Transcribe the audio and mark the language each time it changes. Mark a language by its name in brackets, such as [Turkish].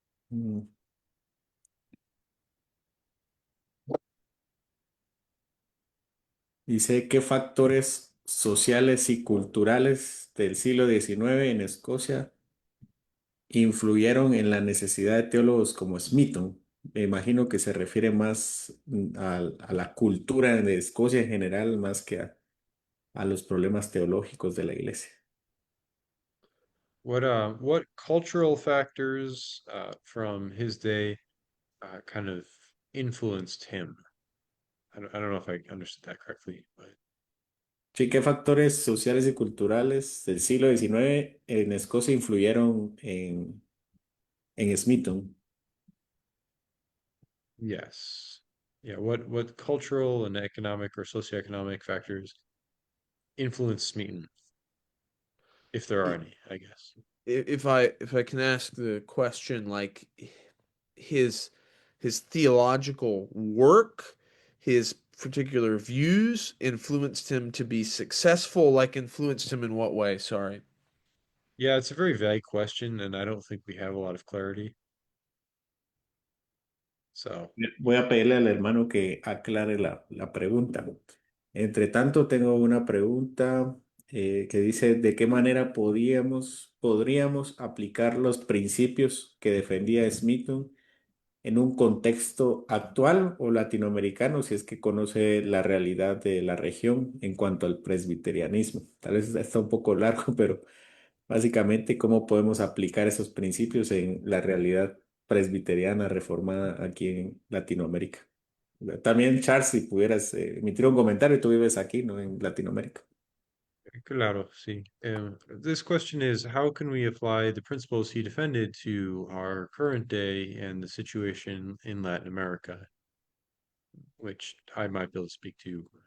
[Spanish] Mm, Dice, ¿qué factores sociales y culturales del siglo XIX en Escocia influyeron en la necesidad de teólogos como Smeaton? Me imagino que se refiere más a la cultura de Escocia en general, más que a los problemas teológicos de la iglesia. [English] What cultural factors from his day kind of influenced him? I don't know if I understood that correctly, but [Spanish] Sí, ¿qué factores sociales y culturales del siglo XIX en Escocia influyeron en Smeaton? [English] yes. Yeah, what cultural and economic or socioeconomic factors influence Smeaton, if there are any, I guess. If I can ask the question, like his his theological work, his particular views influenced him to be successful, like influenced him in what way? Sorry. Yeah, it's a very vague question, and I don't think we have a lot of clarity. So, [Spanish] Voy a pedirle al hermano que aclare la pregunta. Entre tanto, tengo una pregunta. que dice de qué manera podríamos aplicar los principios que defendía Smithson en un contexto actual o latinoamericano, si es que conoce la realidad de la región en cuanto al presbiterianismo. Tal vez está un poco largo, pero básicamente cómo podemos aplicar esos principios en la realidad presbiteriana reformada aquí en Latinoamérica. También, Charles, si pudieras emitir un comentario, tú vives aquí, ¿no? En Latinoamérica. Claro, sí. [English] This question is, how can we apply the principles he defended to our current day and the situation in Latin America, which I might be able to speak to.